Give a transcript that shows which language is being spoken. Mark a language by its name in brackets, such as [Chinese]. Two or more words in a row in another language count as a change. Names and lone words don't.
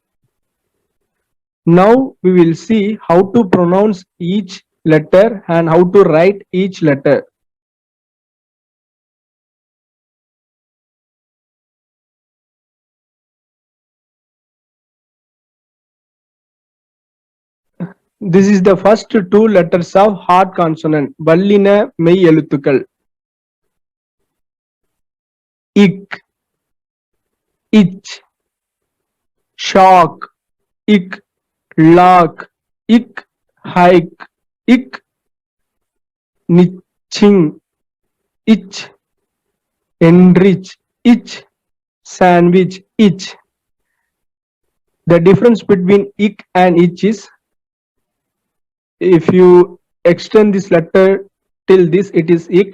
[English] Now we will see how to pronounce each letter and how to write each letter. This is the first 2 letters of hard consonant, [Tamil] வல்லின மெய் எழுத்துக்கள். [English] Ik, ich, shock, ik, lock, ik, hike, ik, niching, ich, enrich, ich, sandwich, ich. The difference between ik and ich is, if you extend this letter till this, it is ik.